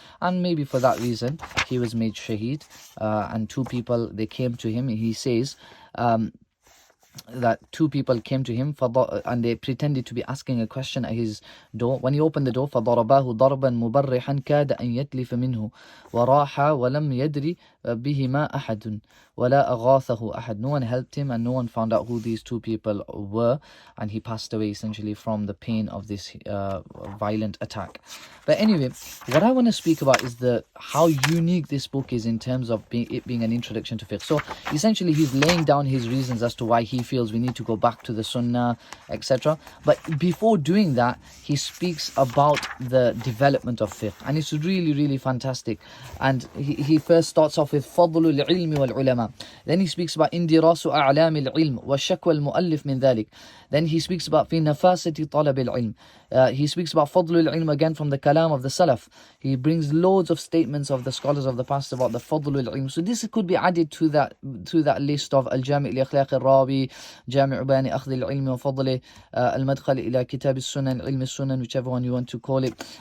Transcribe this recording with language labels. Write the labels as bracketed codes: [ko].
[en] And maybe for that reason, he was made shaheed. And two people, they came to him. He says, that two people came to him and they pretended to be asking a question at his door. When he opened the door, [ar] فَضَرَبَاهُ ضَرْبًا مُبَرِّحًا كَادَ أَنْ يَتْلِفَ مِنْهُ وَرَاحَ وَلَمْ يَدْرِ بهما أحد ولا أغاثه أحد. [en] No one helped him and no one found out who these two people were, and he passed away essentially from the pain of this violent attack. But anyway, what I want to speak about is how unique this book is in terms of it being an introduction to fiqh. So essentially he's laying down his reasons as to why he feels we need to go back to the sunnah, etc. But before doing that, he speaks about the development of fiqh, and it's really fantastic. And he first starts off with [ar] فضل العلم والعلماء. [en] Then he speaks about [ar] اندراس أعلام العلم والشكوى المؤلف من ذلك. [en] Then he speaks about [ar] في نفاسة طلب العلم. [en] He speaks about فضل العلم again from the kalam of the Salaf. He brings loads of statements of the scholars of the past about the فضل العلم. So this could be added to that list of الجامع لأخلاق الراوي, جامع بيان أخذ العلم وفضله, المدخل إلى كتاب السنن, علم السنن, whichever one you want to call it.